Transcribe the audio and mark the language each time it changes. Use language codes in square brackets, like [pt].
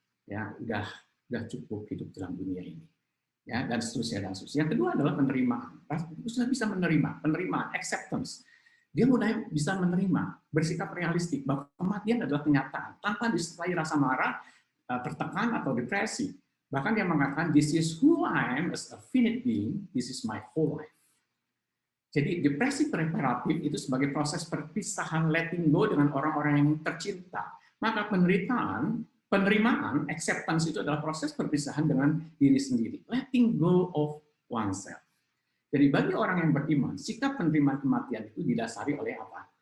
[id] Ya, udah cukup hidup dalam dunia ini. Ya, dan seterusnya dan seterusnya. Yang kedua adalah penerimaan. Itu sudah bisa menerima, penerimaan, acceptance. Dia mulai bisa menerima, bersikap realistik bahwa kematian adalah kenyataan tanpa disertai rasa marah, tertekan atau depresi. Bahkan dia mengatakan, [en] "This is who I am as a finite being, this is my whole life." [id] Jadi depresi preparatif itu sebagai proses perpisahan [en] letting go [id] dengan orang-orang yang tercinta. Maka penerimaan, acceptance itu adalah proses perpisahan dengan diri sendiri, [en] letting go of oneself. [id] Jadi bagi orang yang beriman, sikap penerimaan kematian itu didasari oleh apa?